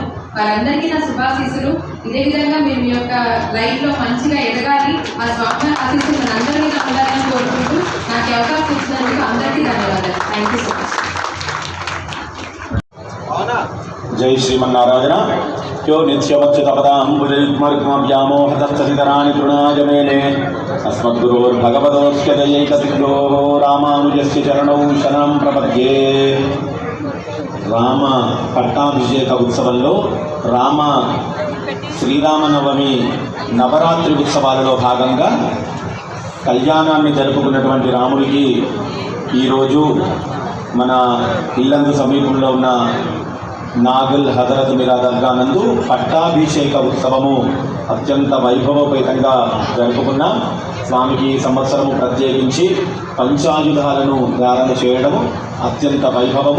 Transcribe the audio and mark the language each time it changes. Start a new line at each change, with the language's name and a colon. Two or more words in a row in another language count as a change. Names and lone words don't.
Telugu: వారందరికీ నా శుభాశీస్సులు. ఇదే విధంగా మీరు మీ యొక్క లైఫ్ లో మంచిగా ఎదగాలి, ఆ స్వామి ఆశీస్సులు మనందరి మీద ఉండాలని కోరుకుంటూ నాకు అవకాశం ఇచ్చినందుకు అందరికీ ధన్యవాదాలు.
English: thank you so much.
Telugu: జై శ్రీమన్నారాయణ.
Sanskrit: यो नित्यमच्युतपदाम्बुजयुग्मरुग्मव्यामोहतस्तदितराणि तृणाय मेने अस्मद्गुरोर्भगवतोऽस्य दयैकसिद्धोः रामानुजस्य चरणौ शरणं प्रपद्ये.
Telugu: రామ పట్టాభిషేక ఉత్సవంలో శ్రీరామనవమి నవరాత్రి ఉత్సవాలలో భాగంగా కళ్యాణాన్ని జరుపుకున్నటువంటి రాముడికి ఈరోజు మన ఇల్లందు సమీపంలో ఉన్న నాగుల్ హజరత్ మీరా దర్గా నందు పట్టాభిషేక ఉత్సవము అత్యంత వైభవపేతంగా జరుపుకున్న స్వామికి సంవత్సరము ప్రత్యేకించి పంచాయుధాలను ధారణ చేయడము అత్యంత వైభవము.